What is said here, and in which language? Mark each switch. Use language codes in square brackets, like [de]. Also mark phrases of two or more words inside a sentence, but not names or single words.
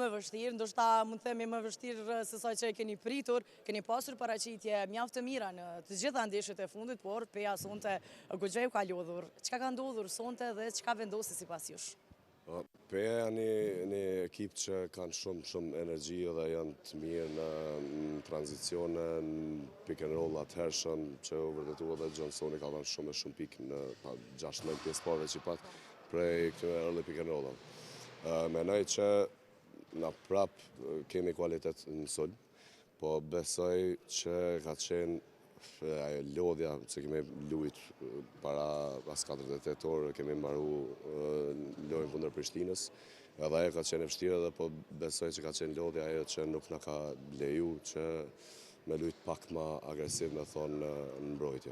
[sq] e vështirë, ndoshta mund të themi më vështirë se sa që e keni pritur, keni pasur paraqitje mjaft të mira në të gjitha ndeshjet e fundit, por PA sonte goxha u ka lodhur. Çka ka ndodhur sonte dhe çka vendosi sipas jush? PA janë një ekip që kanë shumë energji dhe janë të mirë në tranzicione, në [en] pick and roll [sq] atëhershëm që u vërtetua dhe Johnsoni ka dhënë shumë pikë në 6-9 pjesë parë që pat prej këtyre [en] early pick and roll. [sq] Mendoj që na prap kemi kualitet në sulm, po besoj që ka qenë ajo lodhja që kemi luajt para pas 48 orë, kemi mbaru lojën kundër Prishtinës, edhe ajo ka qenë e vështirë dhe po besoj që ka qenë lodhja ajo që nuk na ka leju që me lujt pak më agresiv me thonë në mbrojtje.